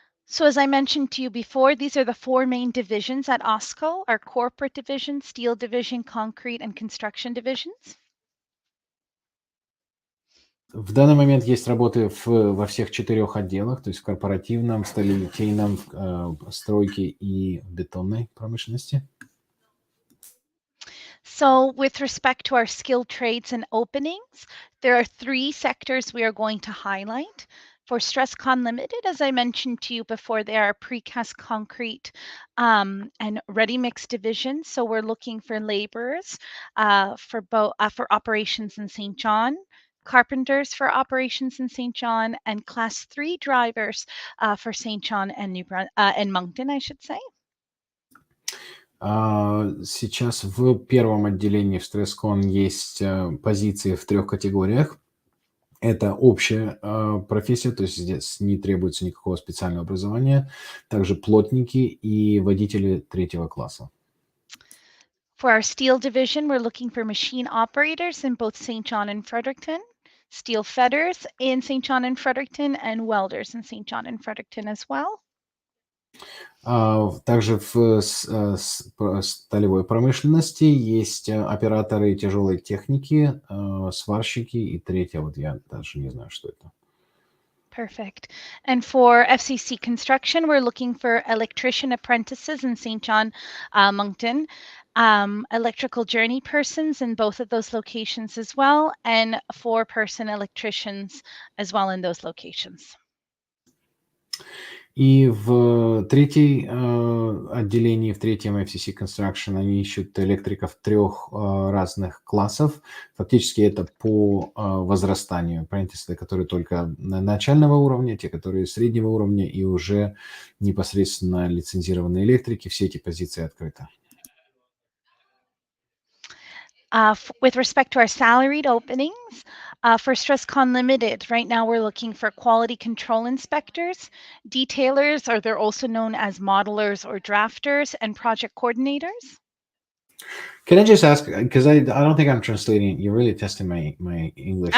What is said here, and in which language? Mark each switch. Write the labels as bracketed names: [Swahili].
[English] So as I mentioned to you before, these are the four main divisions at OSCO: our corporate division, steel division, concrete, and construction divisions. [Russian] В данный момент есть работы во всех 4 отделах, то есть в корпоративном, сталелитейном, стройке и бетонной промышленности. [English] So with respect to our skilled trades and openings, there are 3 sectors we are going to highlight. For Stresscon Limited, as I mentioned to you before, they are precast concrete and ready mix division. So we're looking for laborers for operations in St. John, carpenters for operations in St. John, and class 3 drivers for St. John and and Moncton, I should say. [Russian] Сейчас в первом отделении в Стресскон есть позиции в 3 категориях. Это общая профессия, то есть здесь не требуется никакого специального образования. Также плотники и водители 3 класса. [English] For our steel division, we're looking for machine operators in both St. John and Fredericton, steel fitters in St. John and Fredericton, and welders in St. John and Fredericton as well. [Russian] Также в сталевой промышленности есть операторы тяжелой техники, сварщики и 3, вот я даже не знаю, что это. [English] Perfect. And for FCC construction, we're looking for electrician apprentices in St. John, Moncton, electrical journey persons in both of those locations as well, and 4-person electricians as well in those locations. [Russian] И в 3 отделении, в 3 FCC Construction, они ищут электриков 3 разных классов. Фактически это по возрастанию. Apprentices, которые только начального уровня, те, которые среднего уровня, и уже непосредственно лицензированные электрики. Все эти позиции открыты. [English] With respect to our salaried openings, for Stresscon Limited, right now we're looking for quality control inspectors, detailers, or they're also known as modelers or drafters, and project coordinators. Can I just ask, because I don't think I'm translating, you're really testing my English.